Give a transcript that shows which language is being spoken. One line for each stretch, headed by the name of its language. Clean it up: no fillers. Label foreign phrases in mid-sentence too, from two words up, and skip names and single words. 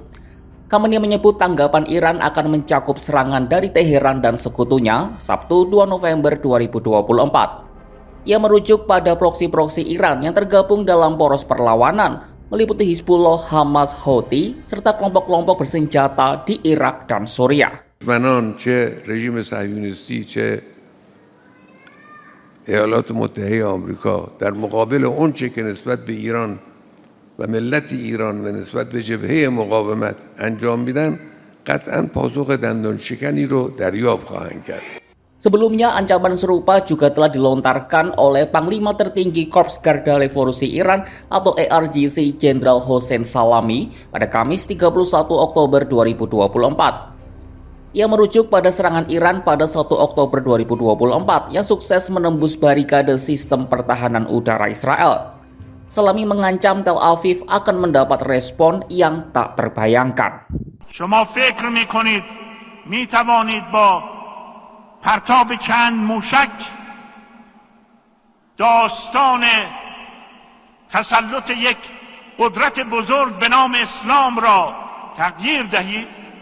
Indonesian: Khamenei menyebut tanggapan Iran akan mencakup serangan dari Teheran dan sekutunya Sabtu 2 November 2024. Ia merujuk pada proksi-proksi Iran yang tergabung dalam poros perlawanan meliputi Hizbullah, Hamas, Houthi, serta kelompok-kelompok bersenjata di Irak dan Suriah.
Persian: ایالات متحده آمریکا در مقابل اونچه که نسبت به ایران و ملت ایران و نسبت به جبهه مقاومت انجام میدن قطعا پاسخ دندان شکنی رو دریافت خواهند کرد.
Indonesian: Sebelumnya, ancaman serupa juga telah dilontarkan oleh Panglima Tertinggi Korps Garda Revolusi Iran atau ARGC Jenderal Hossein Salami pada Kamis 31 Oktober 2024. Ia merujuk pada serangan Iran pada 1 Oktober 2024 yang sukses menembus barikade sistem pertahanan udara Israel. Salami mengancam Tel Aviv akan mendapat respon yang tak terbayangkan.
Persian: شما فکر میکنید میتوانید با پرتاب چند موشک داستان تسلط یک قدرت بزرگ به نام اسلام را تغییر دهید؟